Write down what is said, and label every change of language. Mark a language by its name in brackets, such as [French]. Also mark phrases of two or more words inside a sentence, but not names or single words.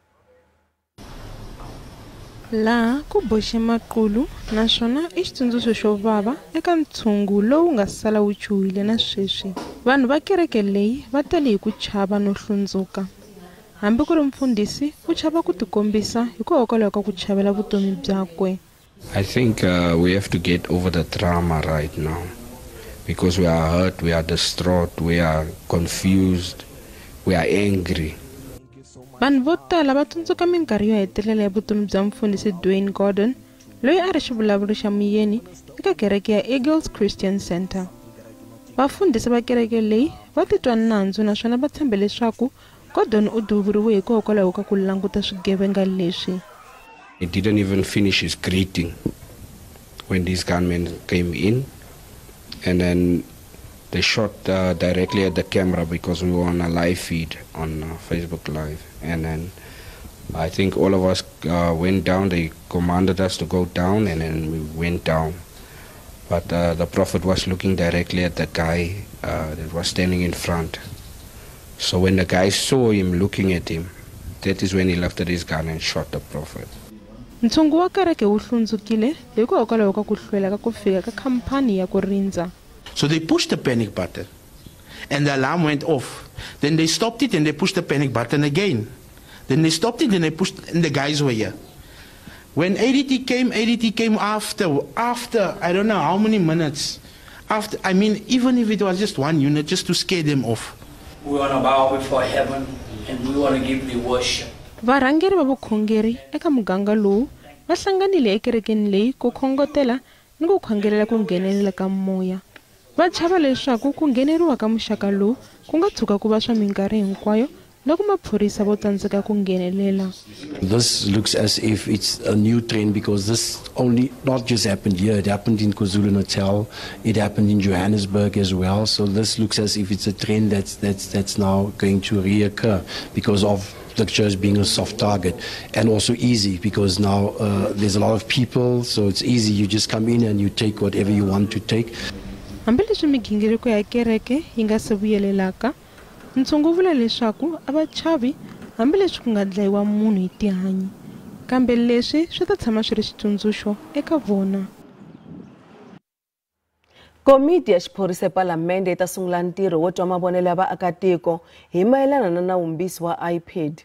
[Tsonga] Laha ku boxe maqulu naswona i xitsundzuxo xo vava eka ntshungu lowu nga sala wu chuhile na sweswi. Vanhu va kereke leyi va tele hi ku chava no hlundzuka. Hambi ku ri mfundhisi u chava ku tikombisa hikokwalaho ka ku chavela vutomi byakwe. [English] I think we have to get over the drama right now because we are hurt, we are distraught, we are confused, we are angry. [Tsonga] Vanhu vo tala va tsundzuka minkarhi yo hetelela ya vutomi bya mfundhisi Dwayne Gordon loyi a ri xivulavuri xa muyeni eka kereke ya Eagles Christian Center. Vafundhisi va kereke leyi va titwa nandzu naswona va tshembe leswaku Gordon u duvuriwe hikokwalaho ka ku languta swigevenga leswi. [English] He didn't even finish his greeting when these gunmen came in, and then they shot directly at the camera because we were on a live feed on Facebook Live. And then I think all of us went down. They commanded us to go down, and then we went down. But the prophet was looking directly at the guy that was standing in front. So when the guy saw him looking at him, that is when he lifted his gun and shot the prophet. [Tsonga] Ntshungu wa kereke wu hlundzukile hikokwalaho ka ku hlwela ka ku fika ka khampani ya ku rindza. [English] So they pushed the panic button and the alarm went off. Then they stopped it and they pushed the panic button again. Then they stopped it and they pushed, and the guys were here. When ADT came after I don't know how many minutes. After, I mean, even if it was just one unit, just to scare them off. We want to bow before heaven and we want to give the worship. [Tsonga] Varhangeri va vukhongeri eka muganga lowu va hlanganile ekerekeni leyi ku khongotela ni ku khongelela ku nghenelela ka moya. Va chava leswaku ku ngheneriwa ka muxaka lowu ku nga tshuka ku va swa minkarhi hinkwayo loko maphorisa vo tsandzeka ku nghenelela. [English] This looks as if it's a new trend because this only not just happened here, it happened in KwaZulu-Natal, it happened in Johannesburg as well. So this looks as if it's a trend that's now going to reoccur because of the church being a soft target, and also easy because now there's a lot of people, so it's easy. You just come in and you take whatever you want to take. [Tsonga] Hambileswi migingiriko ya kereke yi nga se vuyelelaka, ntshungu wu vula leswaku a va chavi hambileswi ku nga dlayiwa munhu hi tihanyi, kambe leswi swi ta tshama swi ri xitsundzuxo eka vona. Komiti ya xiphorisa ePalamende yi ta sungula ntirho wo twa mavonelo ya vaakatiko hi mayelana na nawumbisi wa iPad.